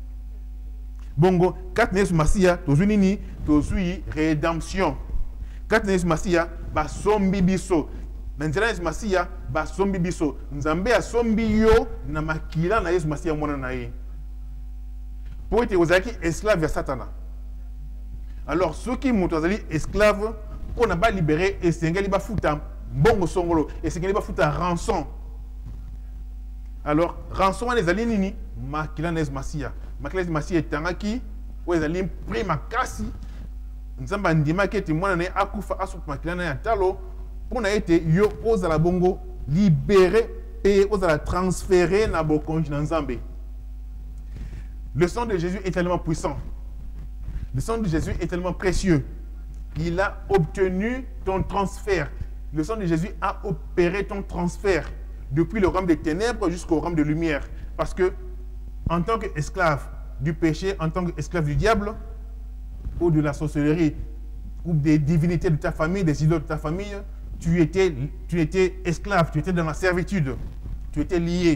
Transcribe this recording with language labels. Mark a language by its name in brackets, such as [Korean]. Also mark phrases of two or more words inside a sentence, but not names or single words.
[Lingala] bongo kati na yesu masiya tozwi nini tozwi rédemption kati na yesu masiya basombi biso na nzela Yesu Masiya basombi biso nzambe asombi yo na makila na Yesu Masiya mwana na ye po ete ozalaki esclave ya Satana. [French] Alors ceux qui [Lingala] moto azali esclave [French] on a pas libéré [Lingala] esengeli bafuta mbongo songolo esengeli bafuta rançon. Alors rançon wana ezali nini makila na Yesu Masiya Masiya etangaki o ezali prima kasi nzamba andimaki ete mwana na ye akufa asuka makila na ya talo mpona ete yo ozala bongo [French] libéré et [Lingala] ozala transféré na bokonzi na nzambe. [French] Le sang de Jésus est tellement puissant. Le sang de Jésus est tellement précieux. Il a obtenu ton transfert. Le sang de Jésus a opéré ton transfert depuis le royaume des ténèbres jusqu'au royaume de lumière. Parce que en tant qu'esclave du péché, en tant qu'esclave du diable, ou de la sorcellerie, ou des divinités de ta famille, des idoles de ta famille, tu étais esclave, tu étais dans la servitude, tu étais lié.